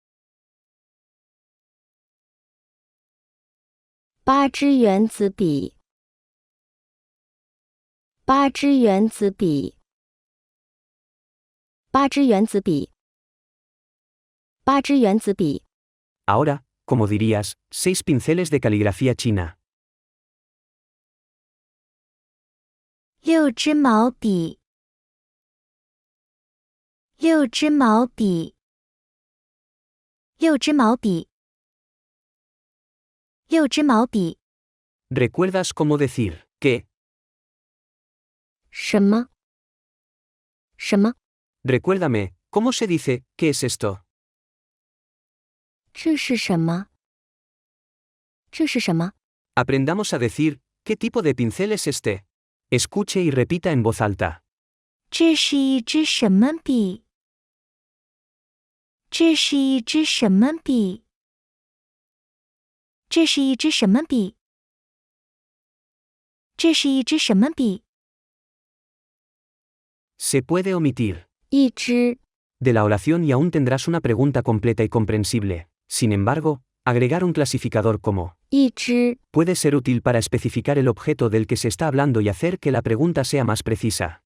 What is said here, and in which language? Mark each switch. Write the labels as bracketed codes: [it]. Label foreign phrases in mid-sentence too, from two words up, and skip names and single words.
[zh] 8 支原子笔，8支原子笔，8支原子笔，8支原子笔。 [es] Ahora, ¿cómo dirías 6 pinceles de caligrafía china? [zh] 6 支毛笔，六支毛笔，六支毛笔，六支毛笔。 [es] ¿Recuerdas cómo decir qué? [zh] 什么？什么？ [es] Recuérdame, ¿cómo se dice qué es esto? [zh] 这是什么？这是什么？ [es] Aprendamos a decir ¿qué tipo de pincel es este? Escuche y repita en voz alta. [zh] 这是一支什么笔？这是一支什么笔？这是一支什么笔？这是一支什么笔？ [es] Se puede omitir 一支 de la oración y aún tendrás una pregunta completa y comprensible. Sin embargo, agregar un clasificador como 一支 puede ser útil para especificar el objeto del que se está hablando y hacer que la pregunta sea más precisa.